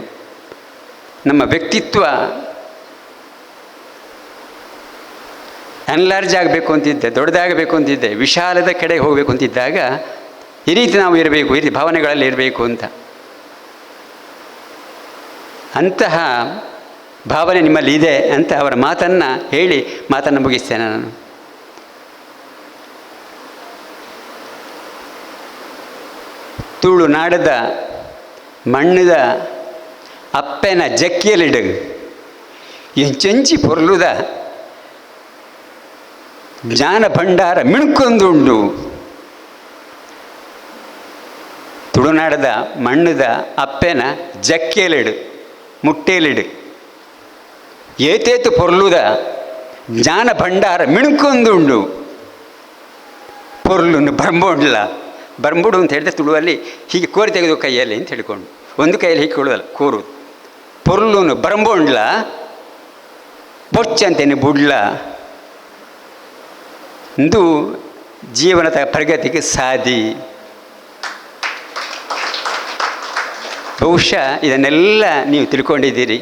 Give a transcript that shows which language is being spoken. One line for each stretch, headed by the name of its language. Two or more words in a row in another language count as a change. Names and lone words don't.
Kannada: ನಮ್ಮ ವ್ಯಕ್ತಿತ್ವ ಎನ್ಲಾರ್ಜ್ ಆಗಬೇಕು ಅಂತಿದ್ದೆ, ದೊಡ್ಡದಾಗಬೇಕು ಅಂತಿದ್ದೆ, ವಿಶಾಲದ ಕಡೆ ಹೋಗಬೇಕು ಅಂತಿದ್ದಾಗ ಈ ರೀತಿ ನಾವು ಇರಬೇಕು, ಈ ರೀತಿ ಭಾವನೆಗಳಲ್ಲಿ ಇರಬೇಕು ಅಂತ. ಅಂತಹ ಭಾವನೆ ನಿಮ್ಮಲ್ಲಿ ಇದೆ ಅಂತ ಅವರ ಮಾತನ್ನು ಹೇಳಿ ಮಾತನ್ನು ಮುಗಿಸ್ತೇನೆ ನಾನು.
Tulu: ತುಳುನಾಡದ ಮಣ್ಣದ ಅಪ್ಪೆನ ಜಕ್ಕಿಯಲಿಡು ಎಂಚೆಂಚಿ ಪೊರ್ಲುದ ಜ್ಞಾನ ಭಂಡಾರ ಮಿಣ್ಕೊಂದುಂಡು. ತುಳುನಾಡದ ಮಣ್ಣದ ಅಪ್ಪೆನ ಜಕ್ಕಿಯಲಿಡು ಮುಟ್ಟೇಲಿಡು ಏತೇತು ಪೊರ್ಲುದ ಜ್ಞಾನ ಭಂಡಾರ ಮಿಣ್ಕೊಂದುಂಡು. ಪೊರ್ಲುನು ಬರ್ಬೋಡ್ಲ, ಬರ್ಂಬುಡು
Kannada: ಅಂತ ಹೇಳಿದ್ರೆ ತುಳುವಲ್ಲಿ ಹೀಗೆ ಕೋರಿ ತೆಗೆದು ಕೈಯಲ್ಲಿ ಅಂತ ಹೇಳಿಕೊಂಡು, ಒಂದು ಕೈಯಲ್ಲಿ ಹೀಗೆ ಕೊಡೋದಲ್ಲ, ಕೋರು.
Tulu: ಪೊರ್ಲುನು ಬರ್ಂಬೋಡ್ಲ ಬೊಚ್ಚಂತೇನೆ ಬುಡ್ಲ.
Kannada: ಇಂದು ಜೀವನದ ಪ್ರಗತಿಗೆ ಸಾಧಿ. ಬಹುಶಃ ಇದನ್ನೆಲ್ಲ ನೀವು ತಿಳ್ಕೊಂಡಿದ್ದೀರಿ.